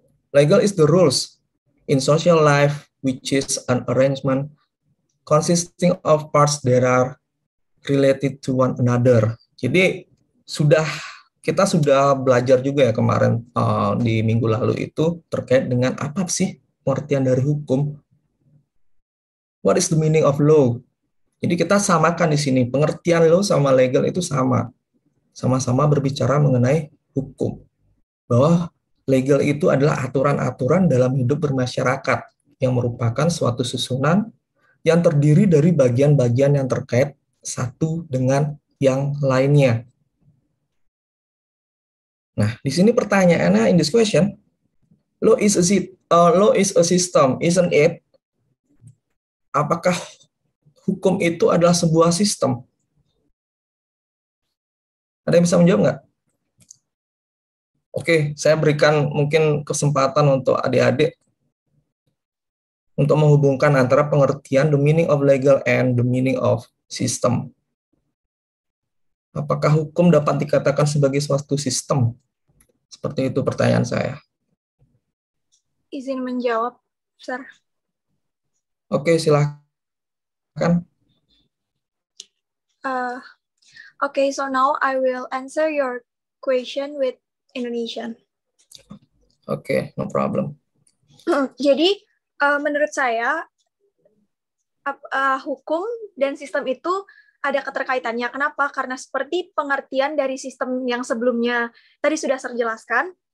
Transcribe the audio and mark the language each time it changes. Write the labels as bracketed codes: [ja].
[en] Legal is the rules in social life, which is an arrangement consisting of parts that are related to one another. [id] Jadi, kita sudah belajar juga ya kemarin di minggu lalu itu terkait dengan apa sih pengertian dari hukum. [en] What is the meaning of law? [id] Jadi kita samakan di sini, pengertian law sama legal itu sama. Sama-sama berbicara mengenai hukum. Bahwa legal itu adalah aturan-aturan dalam hidup bermasyarakat yang merupakan suatu susunan yang terdiri dari bagian-bagian yang terkait satu dengan yang lainnya. Nah, di sini pertanyaannya [en] in this question, law is a system, isn't it? [id] Apakah hukum itu adalah sebuah sistem? Ada yang bisa menjawab nggak? Oke, saya berikan mungkin kesempatan untuk adik-adik untuk menghubungkan antara pengertian [en] the meaning of legal and the meaning of system. [id] Apakah hukum dapat dikatakan sebagai suatu sistem? Seperti itu pertanyaan saya. Izin menjawab, Sir. Oke, silahkan. [en] Okay, so now I will answer your question with Indonesian. Oke, no problem. [id] Jadi, menurut saya, hukum dan sistem itu ada keterkaitannya. Kenapa? Karena seperti pengertian dari sistem yang sebelumnya tadi sudah saya jelaskan.